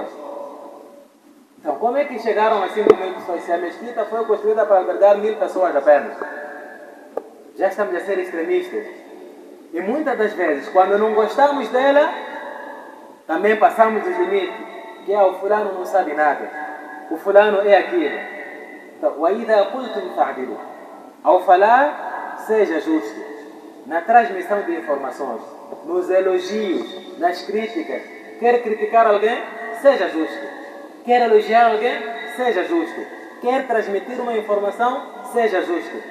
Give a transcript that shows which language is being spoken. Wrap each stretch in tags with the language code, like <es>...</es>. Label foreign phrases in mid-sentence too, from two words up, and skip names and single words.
<pt>Então, como é que chegaram a 5.000 pessoas se a mesquita foi construída para albergar 1.000 pessoas apenas? Já estamos a ser extremistas. E muitas das vezes, quando não gostamos dela, também passamos os limites. Que o fulano não sabe nada, o fulano é aquilo. Então,</pt> <ar>وَإِذَا قُلْتُمْ فَعْدِلُوا.</ar> <pt>Ao falar, seja justo. Na transmissão de informações, nos elogios, nas críticas. Quer criticar alguém? Seja justo. Quer elogiar alguém? Seja justo. Quer transmitir uma informação? Seja justo.</pt>